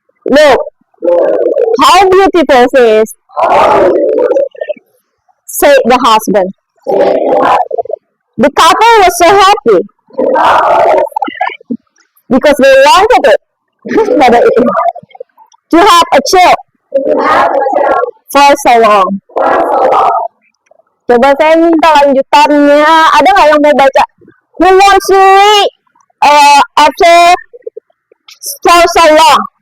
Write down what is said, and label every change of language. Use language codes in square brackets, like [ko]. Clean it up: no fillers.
[en] Look, how beautiful it is, said the husband. The couple was so happy because they wanted it to have a child for so long. [id] Coba saya minta lanjutannya. Ada nggak yang mau baca? [en] Who wants to read after so long?